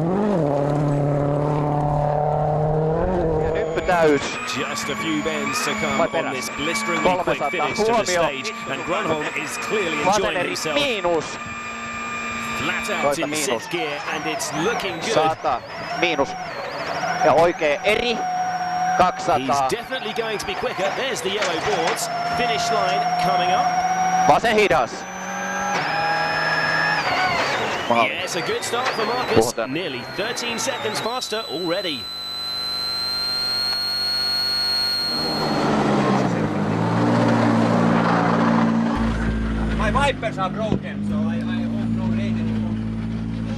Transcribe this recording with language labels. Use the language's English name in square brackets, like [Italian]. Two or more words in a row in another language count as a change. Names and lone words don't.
[English] Just a few bends to come on this blisteringly quick finish to the stage, and Gronholm is clearly enjoying himself. Flat out in 6th gear, and it's looking good. [Finnish] 100, miinus. Ja oikea eri. 200. [English] He's definitely going to be quicker. There's the yellow boards. Finish line coming up. [Finnish] Vasen hidas. [English] Yes, a good start for Marcus. Nearly 13 seconds faster already. My wipers are broken, so I hope no rain anymore.